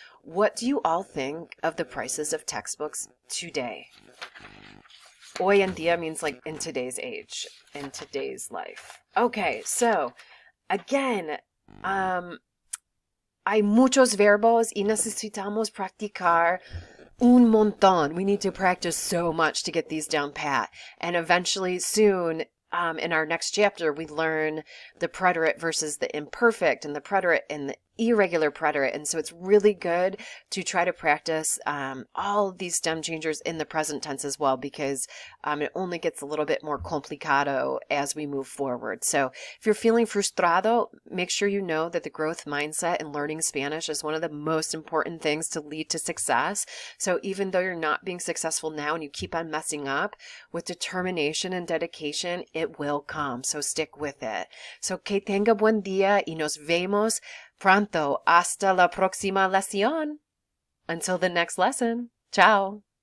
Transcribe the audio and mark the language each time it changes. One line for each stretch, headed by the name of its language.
English: What do you all think of the prices of textbooks today?
Spanish: Hoy en día
English: means like in today's age, in today's life. Okay, so again,
Spanish: hay muchos verbos y necesitamos practicar un montón.
English: We need to practice so much to get these down pat. And eventually, soon, in our next chapter, we learn the preterite versus the imperfect and the preterite and the irregular preterite. And so it's really good to try to practice all of these stem changers in the present tense as well, because it only gets a little bit more complicado as we move forward. So if you're feeling frustrado, make sure you know that the growth mindset in learning Spanish is one of the most important things to lead to success. So even though you're not being successful now and you keep on messing up, with determination and dedication, it will come. So stick with it.
Spanish: So que tenga buen día y nos vemos pronto. Hasta la próxima lección.
English: Until the next lesson.
Spanish: Ciao.